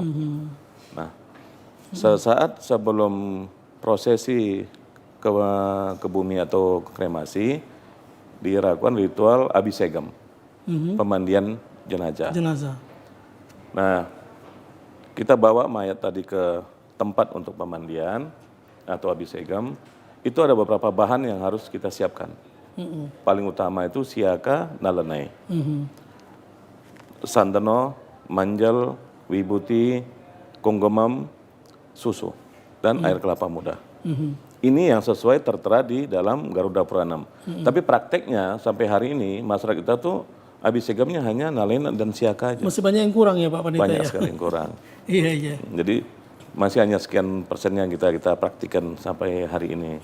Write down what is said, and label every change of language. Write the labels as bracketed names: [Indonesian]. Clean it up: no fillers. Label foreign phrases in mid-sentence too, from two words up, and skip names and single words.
[Indonesian] Nah, sesaat sebelum prosesi ke bumi atau kremasi, dilakukan ritual abisegam, pemandian jenazah. Nah, kita bawa mayat tadi ke tempat untuk pemandian atau abisegam, itu ada beberapa bahan yang harus kita siapkan. Paling utama itu siaka, nalanai, sandano, manjal, wibuti, konggomam, susu, dan air kelapa muda. Ini yang sesuai tertera di dalam Garuda Puranam. Tapi prakteknya sampai hari ini masyarakat kita tuh abisegamnya hanya nalena dan siaka aja. Masih banyak yang kurang ya Pak Pandita? Banyak sekali yang kurang. Iya. Jadi masih hanya sekian persen yang kita praktikan sampai hari ini.